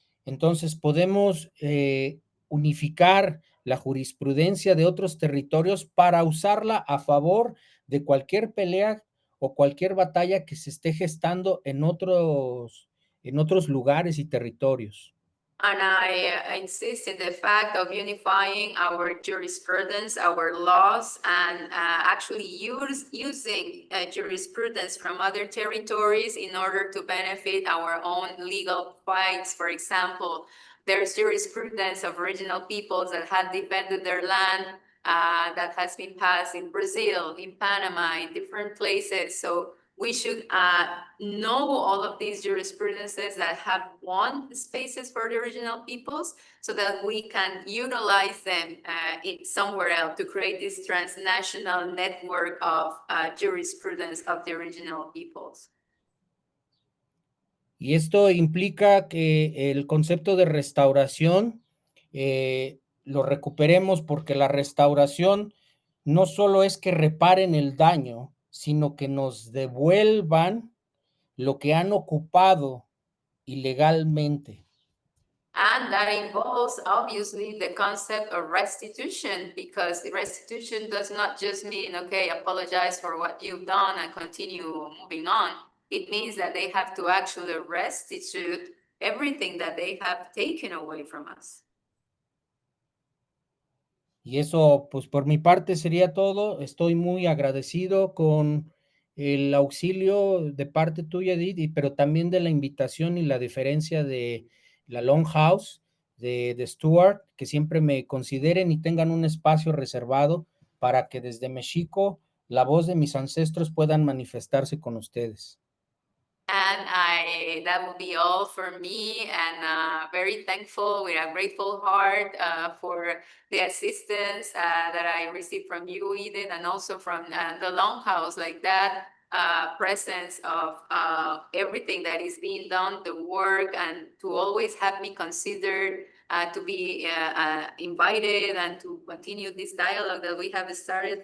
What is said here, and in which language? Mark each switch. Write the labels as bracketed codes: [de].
[es] Entonces podemos unificar la jurisprudencia de otros territorios para usarla a favor de cualquier pelea o cualquier batalla que se esté gestando en otros lugares y territorios. [en] And I insist in the fact of unifying our jurisprudence, our laws, and actually using jurisprudence from other territories in order to benefit our own legal fights. For example, there's jurisprudence of original peoples that have defended their land that has been passed in Brazil, in Panama, in different places. So we should know all of these jurisprudences that have won spaces for the original peoples, so that we can utilize them somewhere else to create this transnational network of jurisprudence of the original peoples. [es] Y esto implica que el concepto de restauración lo recuperemos, porque la restauración no solo es que reparen el daño, sino que nos devuelvan lo que han ocupado ilegalmente. [en] And that involves obviously the concept of restitution, because restitution does not just mean, okay, apologize for what you've done and continue moving on. It means that they have to actually restitute everything that they have taken away from us. [es] Y eso, pues por mi parte sería todo. Estoy muy agradecido con el auxilio de parte tuya, Edith, pero también de la invitación y la deferencia de la Longhouse, de Stuart, que siempre me consideren y tengan un espacio reservado para que desde México la voz de mis ancestros puedan manifestarse con ustedes. [en] And that will be all for me, and very thankful, with a grateful heart for the assistance that I received from you, Edith, and also from the Longhouse, like that presence of everything that is being done, the work, and to always have me considered to be invited and to continue this dialogue that we have started.